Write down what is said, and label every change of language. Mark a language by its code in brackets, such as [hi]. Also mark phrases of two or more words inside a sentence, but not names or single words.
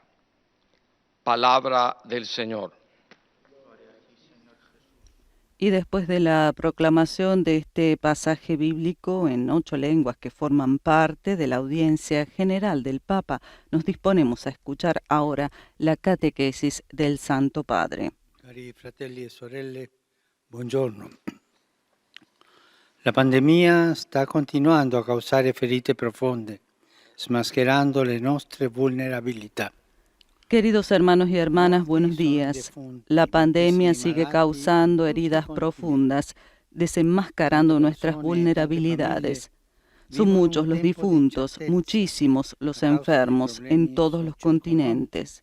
[es] Palabra del Señor. Y después de la proclamación de este pasaje bíblico en 8 lenguas que forman parte de la audiencia general del Papa, nos disponemos a escuchar ahora la catequesis del Santo Padre. [it] Cari fratelli e sorelle, buongiorno. La pandemia sta continuando a causare ferite profonde, smascherando le nostre vulnerabilità. [es] Queridos hermanos y hermanas, buenos días. La pandemia sigue causando heridas profundas, desenmascarando nuestras vulnerabilidades. Son muchos los difuntos, muchísimos los enfermos en todos los continentes.